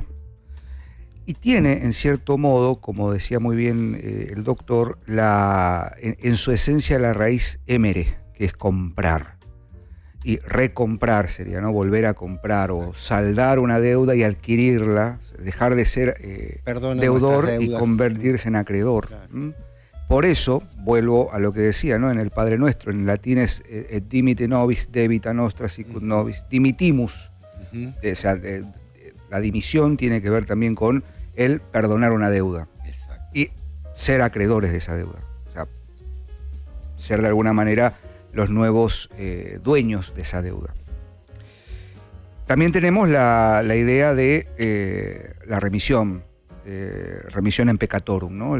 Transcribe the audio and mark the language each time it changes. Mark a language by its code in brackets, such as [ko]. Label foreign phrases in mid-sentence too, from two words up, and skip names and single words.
[es] Y tiene, en cierto modo, como decía muy bien el doctor, en su esencia la raíz emere, que es comprar. Y recomprar sería, ¿no? Volver a comprar o saldar una deuda y adquirirla, dejar de ser deudor y convertirse en acreedor. Claro. Por eso, vuelvo a lo que decía, ¿no? En el Padre Nuestro, en latín es [la] et dimite nobis debita nostra sicut nobis dimitimus. [es] O sea, la dimisión tiene que ver también con el perdonar una deuda. Exacto. Y ser acreedores de esa deuda. O sea, ser de alguna manera los nuevos dueños de esa deuda. También tenemos la idea de la remisión en peccatorum, ¿no?